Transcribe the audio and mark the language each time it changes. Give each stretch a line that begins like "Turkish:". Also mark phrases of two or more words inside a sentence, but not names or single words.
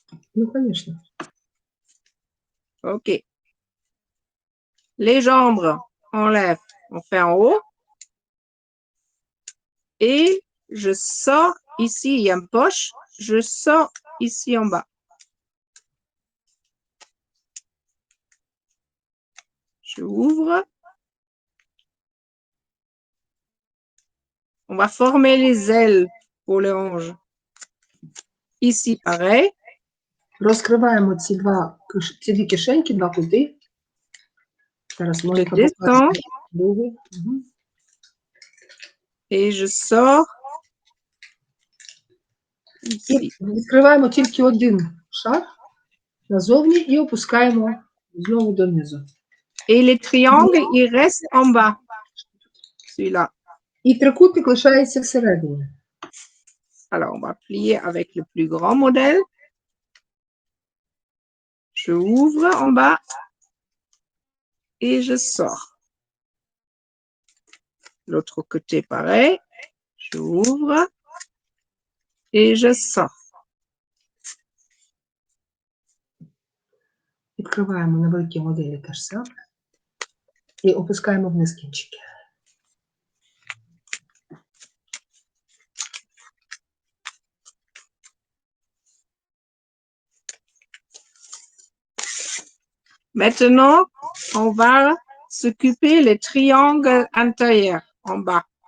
Ukrainian: Ну, звісно. OK.
French: Les jambes, on lève, on fait en haut. Et je sors ici, il y a une poche. Je sors ici en bas. Je ouvre. On va former les ailes pour les hanches. Ici, pareil.
Ukrainian: Розкриваємо ці дві кишеньки, два кути. Зараз Моніка
French: descends.
Ukrainian: покаже другий. Угу.
French: Et je sors
Ukrainian: І
French: ici.
Ukrainian: відкриваємо тільки один шар назовні і опускаємо знову донизу.
French: Et les triangles, ils restent en bas. Celui-là.
Ukrainian: І трикутник лишається всередині.
French: Alors, on va plier avec le plus grand modèle. Je ouvre en bas et je sors. L'autre côté, pareil. Je ouvre et je sors.
Ukrainian: Відкриваємо на великій моделі те ж саме. І опускаємо вниз кінчики.
French: Maintenant, on va s'occuper les triangles intérieurs en bas.